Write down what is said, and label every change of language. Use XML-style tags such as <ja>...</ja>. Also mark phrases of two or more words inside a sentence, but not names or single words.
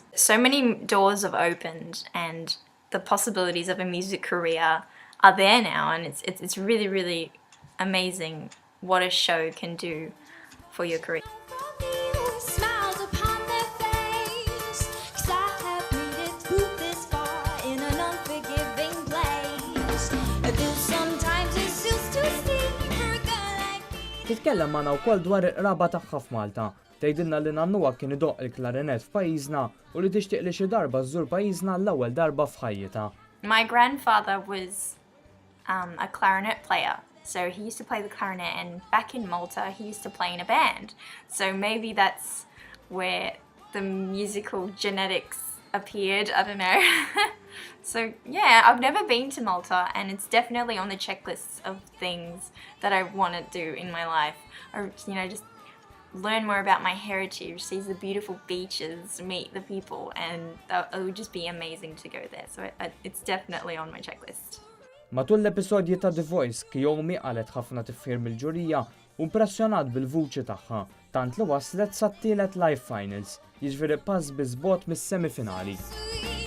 <en>So many doors have opened, and the possibilities of a music career are there now, and it's really, really amazing what a show can do for your career. Smiles upon their face, 'cause I have made it through this far in an unforgiving place. Though sometimes it's just too steep for a girl like me.</en> <mt>Titkellem magħna wkoll dwar ir-raba tagħha f'Malta. Tgħidilna li nannuha kien idoqq il-klarinett f'pajjiżna u li tixtieq li xi darba żżur pajjiżna l-ewwel darba f'ħajjitha.</mt> <en>My grandfather was a clarinet player. So he used to play the clarinet, and back in Malta he used to play in a band. So maybe that's where the musical genetics appeared, I don't know. So yeah, I've never been to Malta, and it's definitely on the checklist of things that I want to do in my life. Or just learn more about my heritage, see the beautiful beaches, meet the people, and it would just be amazing to go there. So it's definitely on my checklist.</en> <mt>Matul l-episodji ta' The Voice, Kiyomi qalet ħafna tifhir mill-ġurija u impressjonat bil-vuċi tagħha, tant li waslet sa' tielet</mt> <en>live finals,</en> <mt>jiġifieri pass biżbogħod mis-semifinali.</mt>